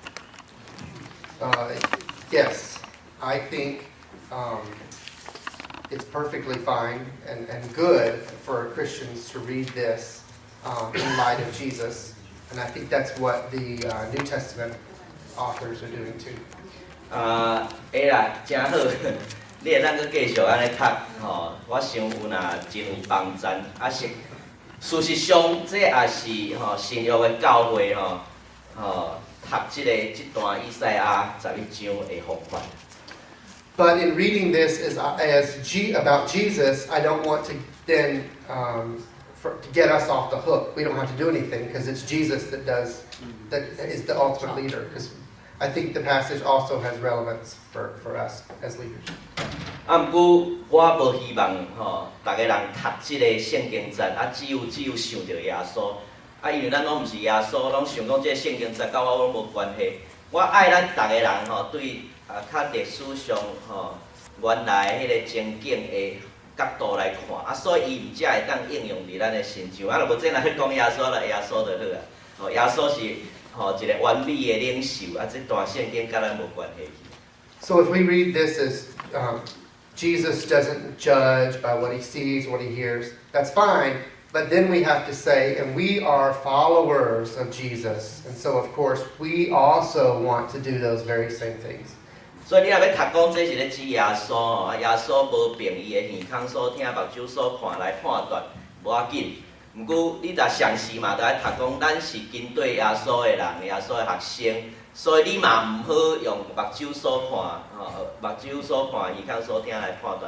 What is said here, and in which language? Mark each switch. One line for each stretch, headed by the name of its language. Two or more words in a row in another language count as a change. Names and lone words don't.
English: Yes, I think it's perfectly fine and good for Christians to read this in light of Jesus. And I think that's what the New Testament authors are doing too.
Min Nan Chinese: 会啦，真好。你会当去继续安尼读吼，我想有真有帮助。事实上，这也是新约的教会读这段以赛亚11章的方法。
English: But in reading this about Jesus, I don't want to then to get us off the hook. We don't have to do anything because it's Jesus that is the ultimate leader. Because I think the passage also has relevance for us as leaders.
Min Nan Chinese: 不过我无希望大家人读这个圣经节，只有想到耶稣。因为咱拢毋是耶稣，拢想讲这个圣经节甲我拢无关系。我爱咱大家人对较历史上原来迄个情景的角度来看，所以伊才会当应用伫咱的身上。若无这若去讲耶稣就耶稣就好啊。耶稣是一个完美的领袖，这段圣经甲咱无关系。
English: So if we read this as Jesus doesn't judge by what he sees, what he hears, that's fine. But then we have to say, and we are followers of Jesus. And so, of course, we also want to do those very same things.
Min Nan Chinese: 所以你若要读讲这是咧指耶稣耶稣无凭伊的耳孔所听、目睭所看来判断，无要紧。毋过你若详细嘛，就爱读讲，咱是跟对耶稣的人，耶稣的学生，所以你嘛毋好用目睭所看、目睭所看、耳孔所听来判断。